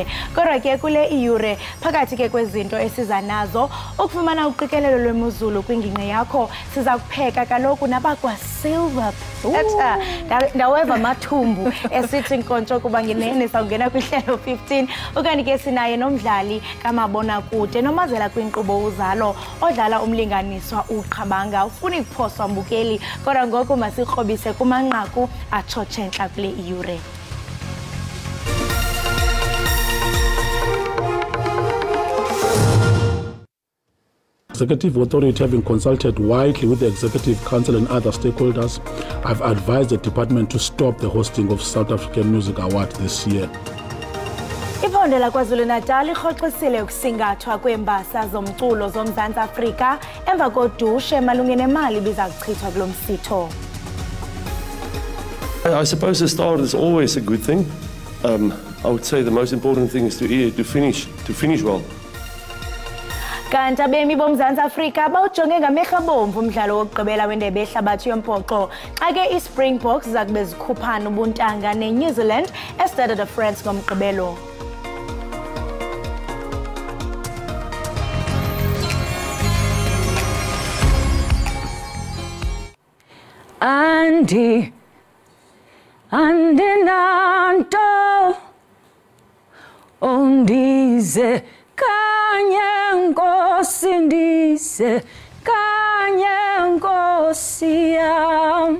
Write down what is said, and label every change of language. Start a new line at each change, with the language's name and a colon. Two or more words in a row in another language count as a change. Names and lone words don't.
Xhosa: Kodwa ke kule iyure phakathi ke kwezinto esiza nazo ukufumana uqikelelo lwemozulu kwingingqi yakho siza kupheka kaloku nabakwa silver ndaweva amathumbu esithi nkontsho kuba ngenene sawungena kwihlelo 15 okanye ke sinaye nomdlali kamabonakude nomazela kwinkqubo uzalo odlala umlinganiswa uqhabanga ufuna ukuphoswa mbukeli kodwa ngoku masikrobise kumanqaku atshotshenxa kule iyure.
English: Executive Authority, having consulted widely with the Executive Council and other stakeholders, I've advised the department to stop the hosting of South African Music Awards this year.
Xhosa: Iphondo laKwaZulu-Natal irhoxisile ukusingathwa kweembasa zomculo zoMzantsi Afrika emva kodushe malunga nemali biza kuchithwa kulo msitho.
English: I suppose the start is always a good thing. I would say the most important thing is to finish well.
Xhosa: Kanti abemi boMzantsi Afrika bawujonge ngamehlo bomvu umdlalo wokugqibela wendebe yehlabathi yombhoxo xa ke iSpringboks zakube zikhuphana ubuntanga neNew Zealand eStade de France ngomgqibelo. Andinanto undize kanye nkosi ndize kanye nkosi yam.